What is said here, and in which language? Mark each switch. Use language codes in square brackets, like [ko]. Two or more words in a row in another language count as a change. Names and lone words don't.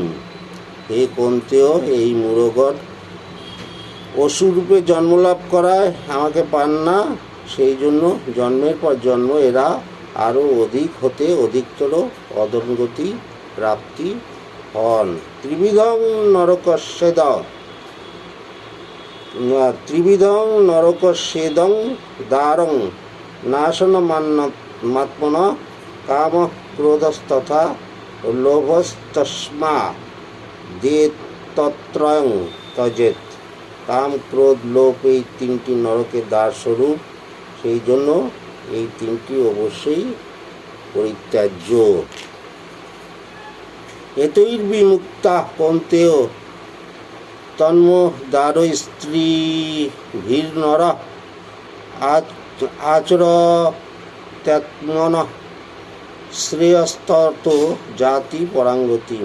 [bn] হে কৌন্তেয়, এই মূঢ়গণ অসুরূপে জন্মলাভ করায় আমাকে পান না, সেই জন্য জন্মের পর জন্ম এরা আরও অধিক হতে অধিকতর অধোগতি প্রাপ্তি হন। [sa] ত্রিবিধং নরকস্যেদং দ্বারং নাশন মাত্মন কাম ক্রোধস্তথা লোভস্তস্মা দেতত্রয়ং তজেত। [bn] কাম, ক্রোধ, লোভ এই তিনটি নরকের দ্বার স্বরূপ, সেই জন্য এই তিনটি অবশ্যই পরিত্যাজ্য। [sa] এতৈর বিমুক্তা কৌন্তেয় তন্ম দ্বার স্ত্রী ভীর্নর আচর ত্যাত্মন শ্রেয়স্তত জাতি পরাঙ্গতিম।